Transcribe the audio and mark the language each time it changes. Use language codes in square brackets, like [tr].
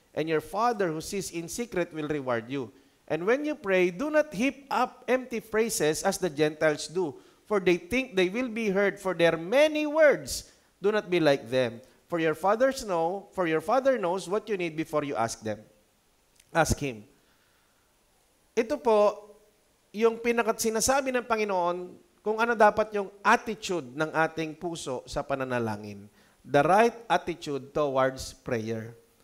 [en] And your Father who sees in secret will reward you. And when you pray, do not heap up empty phrases as the Gentiles do, for they think they will be heard for their many words. Do not be like them, for your Father knows what you need before you ask them. Ask Him. [tl] Ito po, yung sinasabi ng Panginoon kung ano dapat yung attitude ng ating puso sa pananalangin. [en] The right attitude towards prayer.